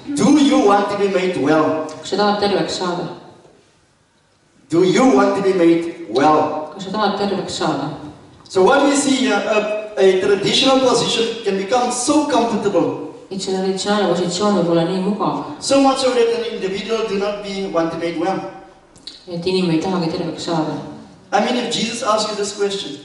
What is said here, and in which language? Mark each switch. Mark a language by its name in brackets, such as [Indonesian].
[English] do you want to be made well? [Estonian] Kas sa tahad terveks saada? [English] Do you want to be made well? [Estonian] Kas sa tahad terveks saada? [English] So what we see here, a traditional position can become so comfortable. [Estonian] Et see traditsionaalne positsioon võib olla nii mugav. [English] So much so that an individual do not want to be made well. [Estonian] Et inimene ei tahagi terveks saada. [English] I mean, if Jesus asks you this question,